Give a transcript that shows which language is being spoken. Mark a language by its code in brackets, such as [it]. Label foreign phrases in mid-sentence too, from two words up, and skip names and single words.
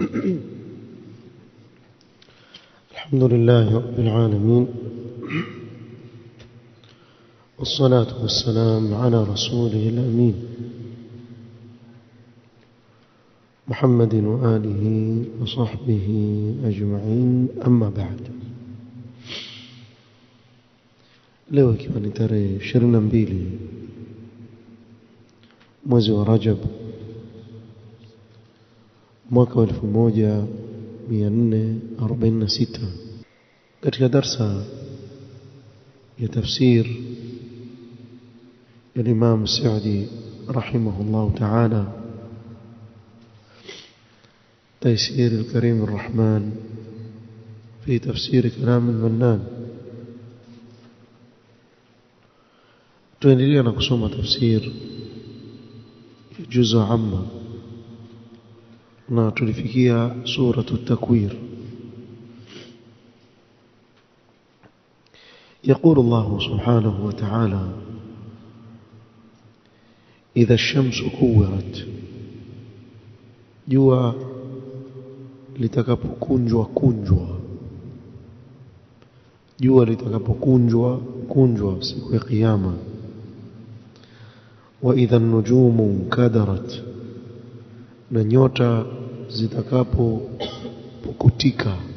[ar] الحمد لله رب العالمين، والصلاة والسلام على رسوله الأمين محمد وآله وصحبه أجمعين، أما بعد. [sw] leo ikiwa ni tarehe 22 mwezi wa Rajab mwaka wa 1446, katika darsa ya tafsir ya Imam Sa'di [ar] رحمه الله تعالى, تيسير الكريم الرحمن في تفسير كلام المنان. [sw] tuendelea na kusoma tafsir [ar] جزء عم [sw] na tulifikia [ar] سورة التكوير. يقول الله سبحانه وتعالى: إذا الشمس كورت، [sw] jua litakapokunjwa kunjwa, jua litakapokunjwa kunjwa siku ya kiyama. [ar] وإذا النجوم انكدرت, [sw] na nyota zitakapopukutika.